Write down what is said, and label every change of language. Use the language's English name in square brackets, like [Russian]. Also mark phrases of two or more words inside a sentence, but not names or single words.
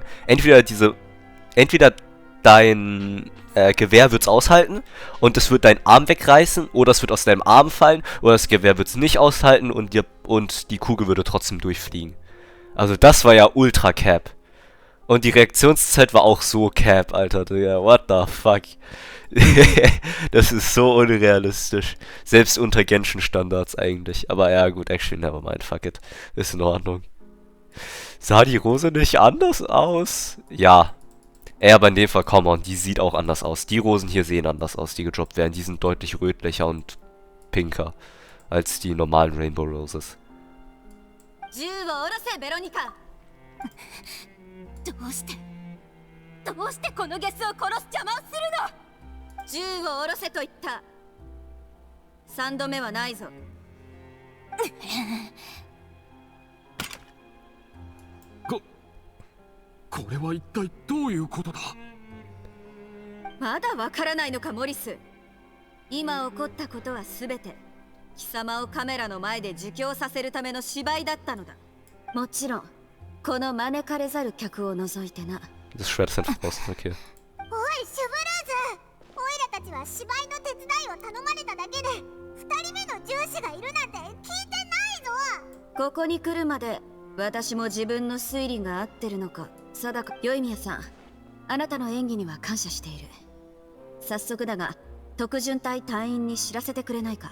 [German] Entweder dein Gewehr wird es aushalten und es wird deinen Arm wegreißen, oder es wird aus deinem Arm fallen, oder das Gewehr wird es nicht aushalten und die Kugel würde trotzdem durchfliegen. Also das war ja ultra cap. Und die Reaktionszeit war auch so cap, Alter, Digga. [English] What the fuck? [German] Das ist so unrealistisch. Selbst unter Genshin-Standards eigentlich. Aber ja, gut, [English] actually, nevermind, fuck it. [German] Ist in Ordnung. Sah die Rose nicht anders aus? Ja. Aber in dem Fall, [English] come on, [German] die sieht auch anders aus. Die Rosen hier sehen anders aus, die gedroppt werden. Die sind deutlich rötlicher und pinker als die normalen Rainbow Roses. [Japanese] どうしてこのゲスを殺す邪魔をするの。銃を下ろせと言った。3度目はないぞ。これは一体どういうことだ。まだわからないのか、モリス。今起こったことはすべて貴様をカメラの前で自供させるための芝居だったのだ。もちろんこの招かれざる客を除いてな。 [German] Das Schwert ist einfach draußen, okay. [Japanese] おい、シュブルーズ。オイラたちは芝居の手伝いを頼まれただけで2人目の銃士がいるなんて聞いてないぞ。ここに来るまで私も自分の推理が合ってるのか定か。よいみやさん、あなたの演技には感謝している。早速だが特巡隊隊員に知らせてくれないか。